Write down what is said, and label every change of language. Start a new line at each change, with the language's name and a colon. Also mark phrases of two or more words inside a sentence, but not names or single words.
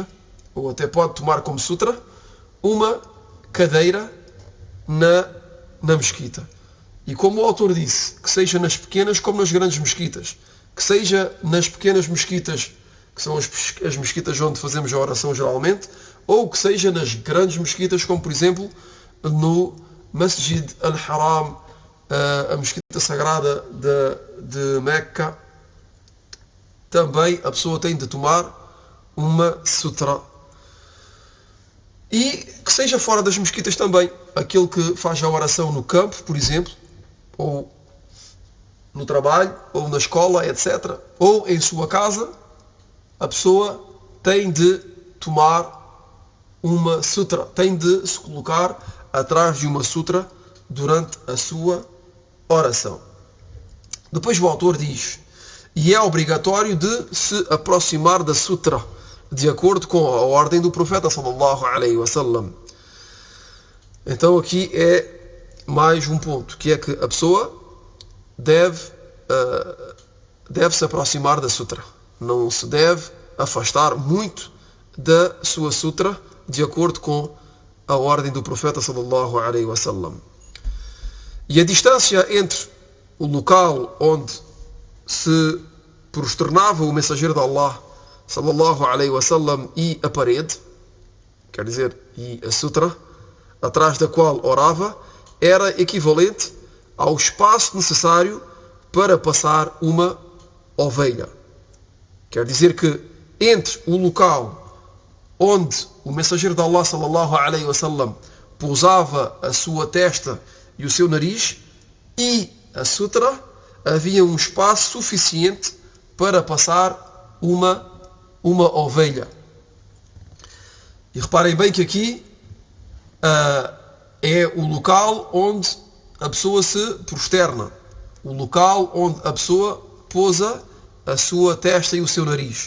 Portuguese: Ou até pode tomar como sutra uma cadeira na mesquita. E como o autor disse, que seja nas pequenas como nas grandes mesquitas, que seja nas pequenas mesquitas, que são as mesquitas onde fazemos a oração geralmente, ou que seja nas grandes mesquitas, como por exemplo no Masjid al-Haram, a mesquita sagrada de Meca, também a pessoa tem de tomar uma sutra. E que seja fora das mesquitas também, aquele que faz a oração no campo, por exemplo, ou no trabalho, ou na escola, etc., ou em sua casa, a pessoa tem de tomar uma sutra, tem de se colocar atrás de uma sutra durante a sua oração. Depois o autor diz: e é obrigatório de se aproximar da sutra, de acordo com a ordem do profeta
Arabic: صلى الله عليه وسلم.
Portuguese: Então aqui é mais um ponto, que é que a pessoa deve se aproximar da sutra. Não se deve afastar muito da sua sutra, de acordo com a ordem do profeta
Arabic: صلى الله عليه وسلم.
Portuguese: E a distância entre o local onde se prosternava o mensageiro de Allah
Arabic: صلى الله عليه وسلم
Portuguese: e a parede, quer dizer, e a sutra, atrás da qual orava, era equivalente ao espaço necessário para passar uma ovelha. Quer dizer que entre o local onde o mensageiro de Allah
Arabic: صلى الله عليه وسلم
Portuguese: pousava a sua testa e o seu nariz e a sutra, havia um espaço suficiente para passar uma ovelha. E reparem bem que aqui é o local onde a pessoa se prosterna, o local onde a pessoa pousa a sua testa e o seu nariz.